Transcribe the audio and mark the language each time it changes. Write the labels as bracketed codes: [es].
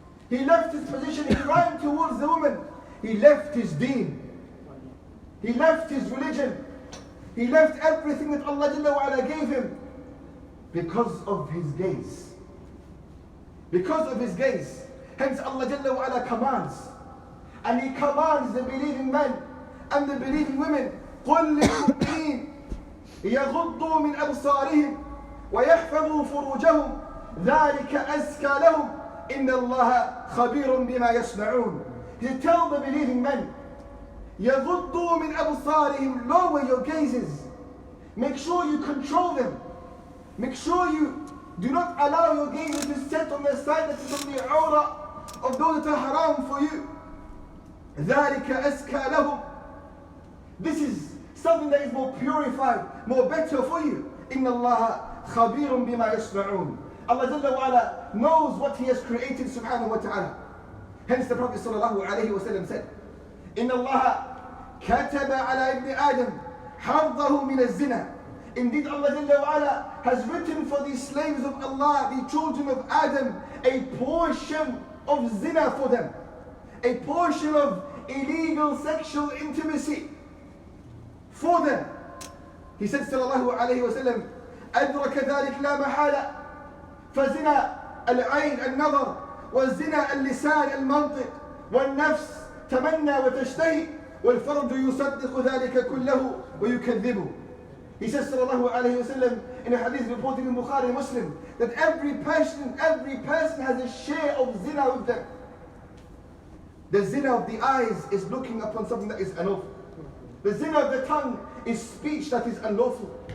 [en] He left his position, he ran towards the woman. He left his deen. He left his religion. He left everything that Allah Jalla wa Ala gave him because of his gaze. Because of his gaze. Hence Allah Jalla wa Ala commands. And He commands the believing men and the believing women, [ar] قُلْ لِلْمُؤْمِنِينَ يَغُضُّوا مِنْ أَبْصَارِهِمْ وَيَحْفَظُوا فُرُوجَهُمْ ذَلِكَ أَزْكَى لَهُمْ إِنَّ اللَّهَ خَبِيرٌ بِمَا يَصْنَعُونَ. [en] He said, tell the believing men, [ar] يَغُضُّوا مِنْ أَبْصَارِهِمْ, [en] lower your gazes. Make sure you control them. Make sure you do not allow your gazes to set on the side that is on the awrah of those that are haram for you. [ar] ذَلِكَ أَزْكَى لَهُمْ. [en] This is something that is more purified, more better for you. [ar] إِنَّ اللَّهَ خَبِيرٌ بِمَا يَصْنَعُونَ. [en] Allah Jalla wa Ala knows what He has created subhanahu wa ta'ala. Hence the Prophet sallallahu alayhi wa sallam said, [ar] إِنَّ اللَّهَ كَتَبَ عَلَى ابْنِ آدَمَ حَظَّهُ مِنَ الزِّنَا. [en] Indeed Allah Jalla wa Ala has written for the slaves of Allah, the children of Adam, a portion of zina for them. A portion of illegal sexual intimacy for them. He said [ar] sallallahu alayhi wa sallam, أَدْرَكَ ذَلِكَ لَا مَحَالَ. فزنا العين النظر والزنا اللسان المنطق والنفس تمنى وتشتهي والفرج يصدق ذلك كله ويكذبه. [en] He says sallallahu alayhi wa sallam in a hadith reported in Bukhari and Muslim that every person has a share of zina with them. The zina of the eyes is looking upon something that is unlawful. The zina of the tongue is speech that is unlawful.